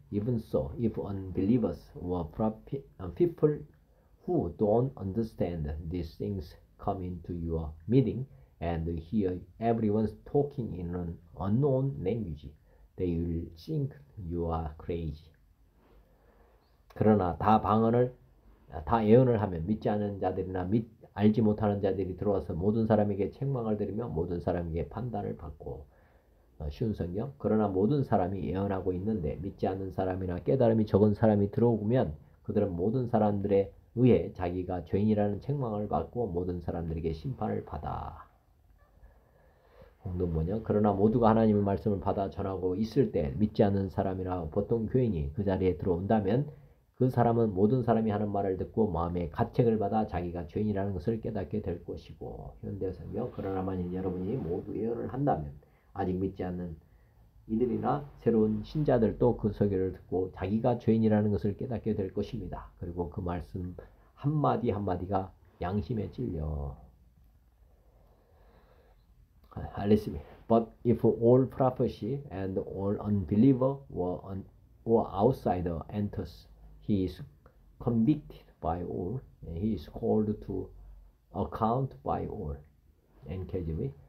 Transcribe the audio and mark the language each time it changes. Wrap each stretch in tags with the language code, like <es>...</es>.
<en>Even so, if unbelievers or people who don't understand these things come into your meeting and hear everyone talking in an unknown language, they will think you are crazy.</en> <ko>그러나 다 예언을 하면 믿지 않는 자들이나 알지 못하는 자들이 들어와서 모든 사람에게 책망을 들으며 모든 사람에게 판단을 받고. 쉬운 성경. 그러나 모든 사람이 예언하고 있는데 믿지 않는 사람이나 깨달음이 적은 사람이 들어오면 그들은 모든 사람들에 의해 자기가 죄인이라는 책망을 받고 모든 사람들에게 심판을 받아. 공동 번역. 그러나 모두가 하나님의 말씀을 받아 전하고 있을 때 믿지 않는 사람이나 보통 교인이 그 자리에 들어온다면 그 사람은 모든 사람이 하는 말을 듣고 마음에 가책을 받아 자기가 죄인이라는 것을 깨닫게 될 것이고. 현대성경. 그러나 만일 여러분이 모두 예언을 한다면 아직 믿지 않는 이들이나 새로운 신자들도 그 설교를 듣고 자기가 죄인이라는 것을 깨닫게 될 것입니다. 그리고 그 말씀 한마디 한마디가 양심에 찔려. 알겠습니다.</ko> <en>But if all prophecy and all unbeliever or outsider enters, he is convicted by all, and he is called to account by all. NKJV.</en>